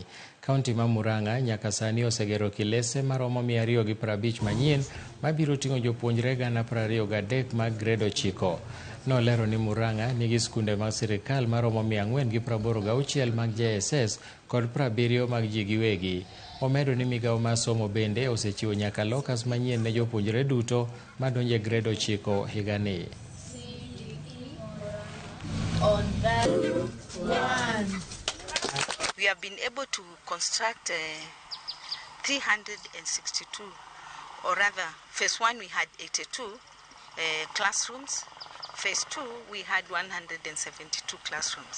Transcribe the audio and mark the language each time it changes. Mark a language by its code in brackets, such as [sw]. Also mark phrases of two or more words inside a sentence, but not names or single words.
[luo] Kaunti ma Murang'a nyaka sani osegero kilese maromo 250 manyien mabiro ting'o jopuonjre 23,000 mag grade 9. Nolero ni Murang'a nigi skunde mag sirikal maromo 486 mag JSS kod 70 mag ji giwegi. Omedo ni migawo mar somo bende osechiwo nyaka lokas manyien ne jopuonjre duto madonjo e grade 9 higani. [en] We have been able to construct 362, or rather, phase 1 we had 82 classrooms. Phase 2 we had 172 classrooms.